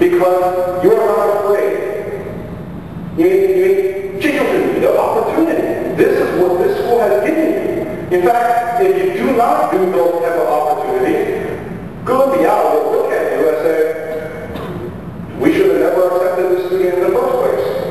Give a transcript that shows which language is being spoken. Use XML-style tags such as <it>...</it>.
<en>Because you are not afraid.</en> <zh>因为这就是你的 opportunity.</zh> <en>This is what this school has given you. In fact, if you do not do those type of opportunities, 哥伦比亚 will look at you and say, we should have never accepted this student in the first place.</en>